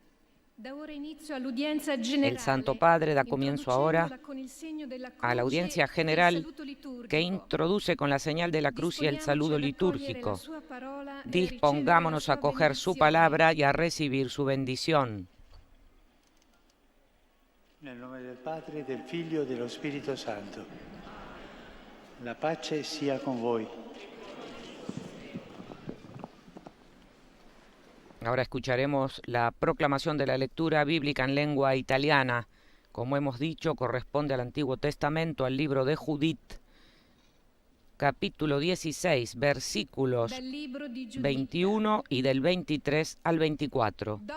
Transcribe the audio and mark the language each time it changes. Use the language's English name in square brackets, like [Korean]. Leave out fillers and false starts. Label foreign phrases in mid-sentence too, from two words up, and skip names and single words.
[Spanish] da comienzo ahora a la audiencia general que introduce con la señal de la cruz y el saludo litúrgico. Dispongámonos a acoger su palabra y a recibir su bendición. [Italian] Nel nome del Padre, del Figlio e dello Spirito Santo. La pace sia con voi. [Spanish] Ahora escucharemos la proclamación de la lectura bíblica en lengua italiana. Como hemos dicho, corresponde al Antiguo Testamento, al libro de Judith, capítulo 16, versículos 21 y del 23 al 24.